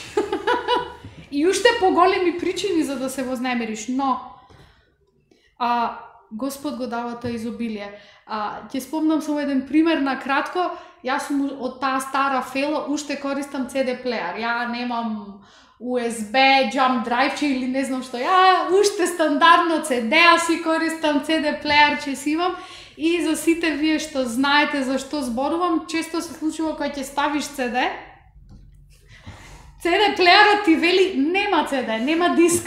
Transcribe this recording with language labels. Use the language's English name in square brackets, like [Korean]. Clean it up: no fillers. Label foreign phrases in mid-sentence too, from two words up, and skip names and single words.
[Macedonian] И уште поголеми причини за да се вознемириш, но Господ го дава тоа изобилие. Ќе спомнам само еден пример на кратко. Јас сум од таа стара фела, уште користам CD плеер. Ја немам USB, [English] jump drive [Macedonian] или не знам што. Ја уште стандардно CD-а си користам, CD плеерче си имам. И за сите вие што знаете за што зборувам, често се случува кога ќе ставиш CD, CD плеерот ти вели нема CD, нема диск.